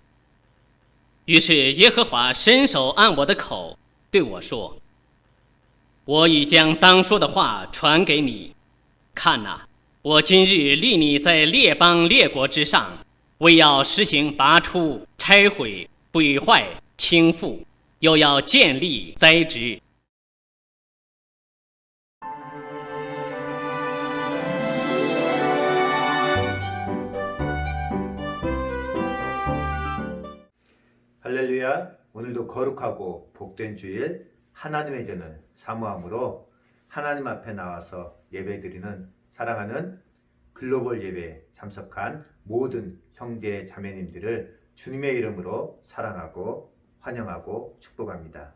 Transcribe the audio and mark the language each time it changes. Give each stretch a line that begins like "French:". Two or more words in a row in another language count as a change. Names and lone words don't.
Chinese: 于是耶和华伸手按我的口，对我说：我已将当说的话传给你。看哪，我今日立你在列邦列国之上，为要施行拔出、拆毁、毁坏、倾覆，又要建立、栽植。
Korean: 할렐루야. 오늘도 거룩하고 복된 주일 하나님의 전을 사모함으로 하나님 앞에 나와서 예배드리는 사랑하는 글로벌 예배에 참석한 모든 형제 자매님들을 주님의 이름으로 사랑하고 환영하고 축복합니다.